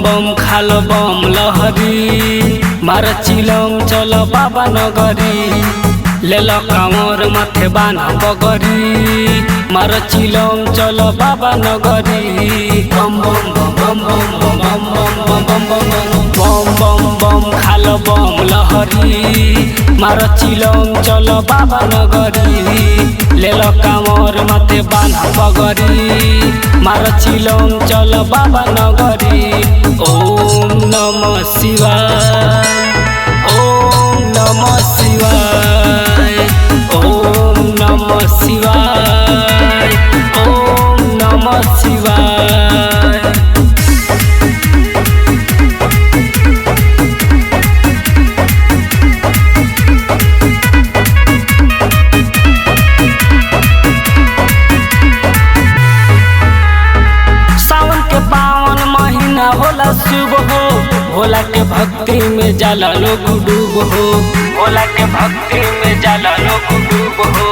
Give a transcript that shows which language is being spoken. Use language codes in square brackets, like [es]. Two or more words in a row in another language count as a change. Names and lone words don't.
[bho] बम खाल बम लहरी मार चिलम चल बाबा नगरी लेल कामर माथे बाना बगरी मार चिलम चल बाबा नगरी बम बम बम बम बम बम बम बम बम बम बम खाल बम लहरी मार चिलम चल बाबा नगरी लेल कामर माथे बाना बगरी मार चिलम चल बाबा नगरी। [sa] ओम नमः शिवाय। ओम नमः शिवाय। ओम नमः शिवाय। ओम नमः शिवाय। [bho] सावन के पावन महीना होला शुभ हो भोला के भक्ति में जाला लोग डूब हो भोला के भक्ति में जाला लोग डूब हो।